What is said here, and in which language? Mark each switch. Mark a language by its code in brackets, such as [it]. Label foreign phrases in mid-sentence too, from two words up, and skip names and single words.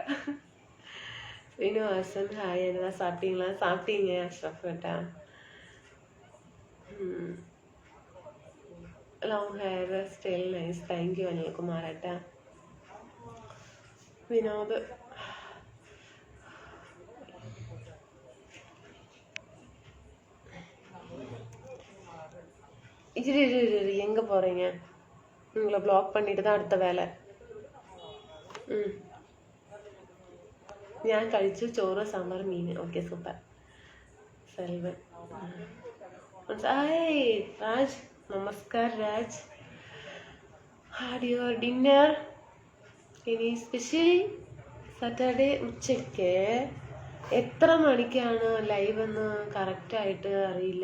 [ml] വിനു ഹാസൻ ഹായ്. എന്താ സാപ്പിട്ടീங்க അഷ്റഫ് കേട്ടാ. [en] long hair style nice. thank you [ml] അനിൽകുമാർ ഏട്ടാ. വിനോദ് [ta] இரு எங்கே போகிறீங்க? உங்களை ப்ளாக் பண்ணிட்டு தான் அடுத்த வேலை. [ml] ഞാൻ കഴിച്ചു ചോറ് സാമ്പാർ മീൻ. [en] okay super. [ml] സെൽവൻ ഹായ് രാജ്. [en] നമസ്കാർ രാജ്. had your dinner? [ml] ഇനി [en] special Saturday [ml] ഉച്ചയ്ക്ക് എത്ര മണിക്കാണ് ലൈവ് എന്ന് കറക്റ്റായിട്ട് അറിയില്ല.